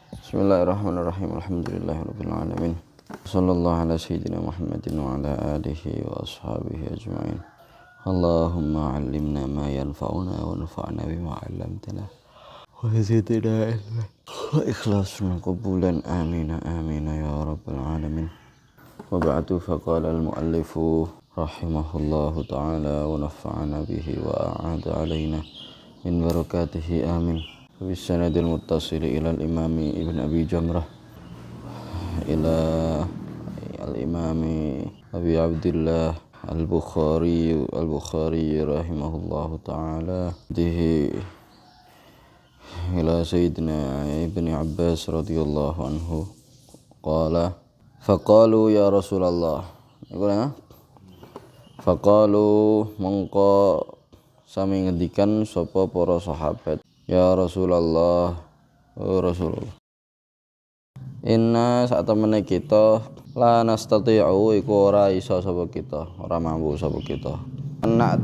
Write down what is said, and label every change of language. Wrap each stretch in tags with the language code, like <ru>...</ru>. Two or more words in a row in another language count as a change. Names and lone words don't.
<ar>بسم الله الرحمن الرحيم. الحمد لله رب العالمين. صلى الله على سيدنا محمد وعلى آله وأصحابه أجمعين. اللهم علمنا ما ينفعنا وانفعنا بما علمتنا وزدنا علما وإخلاصا قبولا آمين آمين يا رب العالمين. وبعد، فقال المؤلف رحمه الله تعالى ونفعنا به وأعاد علينا من بركاته آمين. بالسند المتصل إلى الإمام ابن أبي جمرة إلى الإمام أبي عبد الله البخاري رحمه الله تعالى إلى سيدنا ابن عباس رضي الله عنه قال فقالوا يا رسول الله</ar> <jv>faqalu mongko sami ngendikan sapa para sahabat,</jv> <ar>يا رسول الله,</ar> <jv>oh Rasulullah, inna saat temene kita</jv> <ar>لا نستطيع</ar> <jv>iku ora iso sapa kita, ora mampu sapa kita anak</jv>